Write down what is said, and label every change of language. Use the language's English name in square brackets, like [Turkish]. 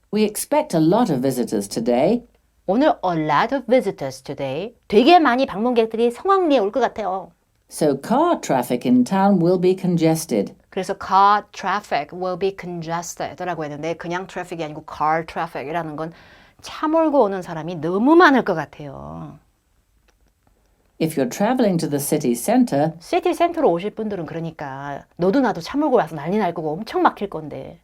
[English] We expect a lot of visitors today. [Korean] 오늘 [English] a lot of visitors today. [Korean] 되게 많이 방문객들이 성황리에 올 것 같아요. [English] So car traffic in town will be congested. [Korean] 그래서 [English] car traffic will be congested [Korean] 라고 했는데 그냥 traffic이 아니고 car traffic이라는 건 차 몰고 오는 사람이 너무 많을 것 같아요. [English] If you're traveling to the city center, [Korean] 시티 센터로 오실 분들은 그러니까 너도 나도 차 몰고 와서 난리 날 거고 엄청 막힐 건데